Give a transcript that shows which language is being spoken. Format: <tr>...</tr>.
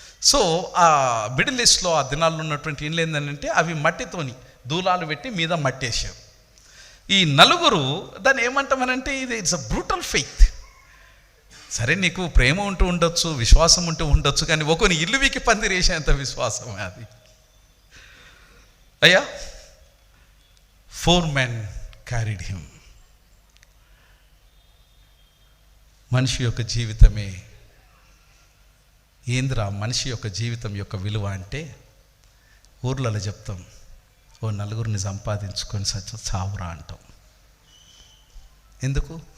<te>So ఆ middle ఈస్ట్లో ఆ దినాల్లో ఉన్నటువంటి ఇల్లు ఏంటంటే అవి మట్టితోని దూలాలు పెట్టి మీద మట్టేసారు. ఈ నలుగురు దాన్ని ఏమంటామనంటే ఇది</te> <en>It's a brutal faith.</en> <te>సరే, నీకు ప్రేమ ఉంటూ ఉండొచ్చు, విశ్వాసం ఉంటూ ఉండొచ్చు, కానీ ఒకని ఇల్లు వీకి పందిరేసేంత విశ్వాసమే అది.</te> <en>అయ్యా, 4 men carried him.</en> <te>మనిషి యొక్క జీవితమే ఏంద్రా, మనిషి యొక్క జీవితం యొక్క విలువ అంటే ఊర్లలో చెప్తాం, ఓ నలుగురిని సంపాదించుకొని చావురా అంటాం. ఎందుకు?</te>